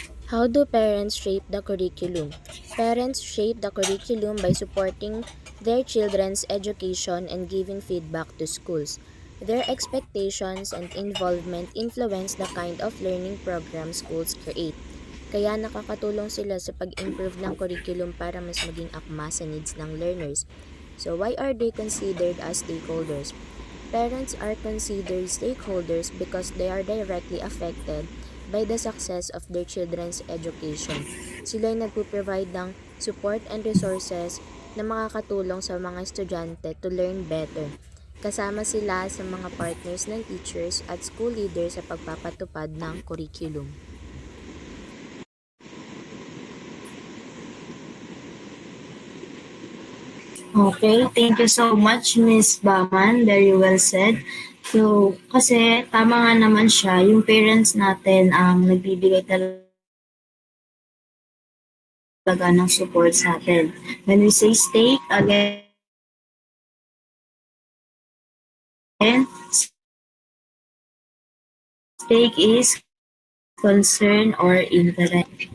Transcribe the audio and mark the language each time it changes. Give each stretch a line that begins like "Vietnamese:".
English: How do parents shape the curriculum? Parents shape the curriculum by supporting their children's education and giving feedback to schools. Their expectations and involvement influence the kind of learning program schools create.
Filipino: Kaya nakakatulong sila sa pag-improve ng curriculum para mas maging akma sa needs ng learners.
English: So why are they considered as stakeholders? Parents are considered stakeholders because they are directly affected by the success of their children's education.
Filipino: Sila ay nagpo-provide ng
English: support and resources
Filipino: na makakatulong sa mga estudyante
English: to learn better.
Filipino: Kasama sila sa mga partners ng teachers at school leaders sa pagpapatupad ng curriculum.
English: Okay, thank you so much, Miss Baman. Very well said.
Filipino: So, kasi tama nga naman siya, yung parents natin ang nagbibigay talaga ng support sa atin.
English: When we say stake, again, stake is concern or interest.